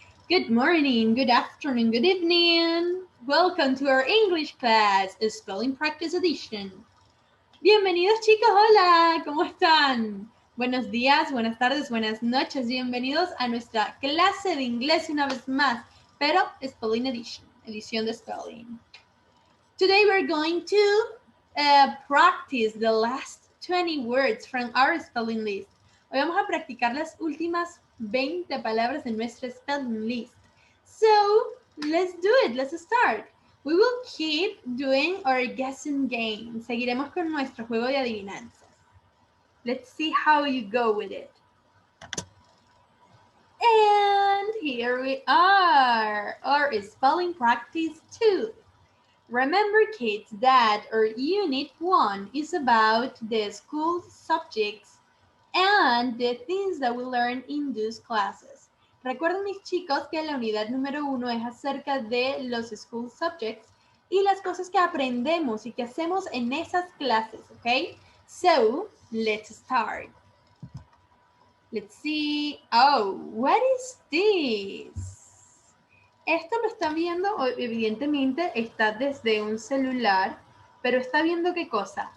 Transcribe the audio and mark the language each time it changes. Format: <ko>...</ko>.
<en>Good morning, good afternoon, good evening. Welcome to our English class, Spelling Practice Edition.</en> <es>Bienvenidos chicos, hola, ¿cómo están? Buenos días, buenas tardes, buenas noches, bienvenidos a nuestra clase de inglés una vez más, pero</es> <en>Spelling Edition,</en> <es>edición de Spelling.</es> <en>Today we're going to practice the last 20 words from our spelling list.</en> <es>Hoy vamos a practicar las últimas 20 palabras de nuestra</es> <en>spelling list. So, let's do it. Let's start. We will keep doing our guessing game.</en> <es>Seguiremos con nuestro juego de adivinanzas.</es> <en>Let's see how you go with it. And here we are. Our spelling practice 2. Remember, kids, that our Unit 1 is about the school subjects and the things that we learn in those classes.</en> <es>Recuerden, mis chicos, que la unidad número 1 es acerca de los</es> <en>school subjects</en> <es>y las cosas que aprendemos y que hacemos en esas clases, ¿ok?</es> <en>So, let's start. Let's see. Oh, what is this?</en> <es>Esto lo está viendo, evidentemente está desde un celular, pero está viendo ¿qué cosa?</es>